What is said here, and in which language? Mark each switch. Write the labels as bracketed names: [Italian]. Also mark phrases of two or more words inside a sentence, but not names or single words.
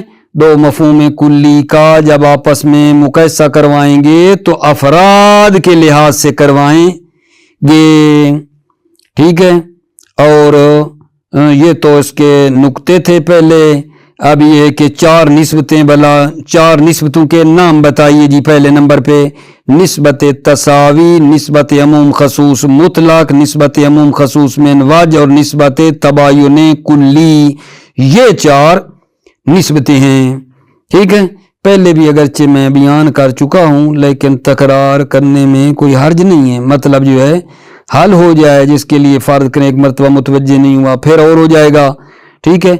[Urdu] دو مفہوم کلی کا جب آپس میں مقایسہ کروائیں گے تو افراد کے لحاظ سے کروائیں گے، ٹھیک ہے۔ اور یہ تو اس کے نقطے تھے پہلے۔ اب یہ ہے کہ چار نسبتیں، چار نسبتوں کے نام بتائیے جی۔ پہلے نمبر پہ نسبت تساوی، نسبت عموم خصوص مطلق، نسبت عموم خصوص من وجہ اور نسبت تباین کلی، یہ چار نسبتیں ہیں، ٹھیک ہے۔ پہلے بھی اگرچہ میں بیان کر چکا ہوں لیکن تکرار کرنے میں کوئی حرج نہیں ہے، مطلب جو ہے حل ہو جائے، جس کے لیے فرض کریں ایک مرتبہ متوجہ نہیں ہوا پھر اور ہو جائے گا، ٹھیک ہے۔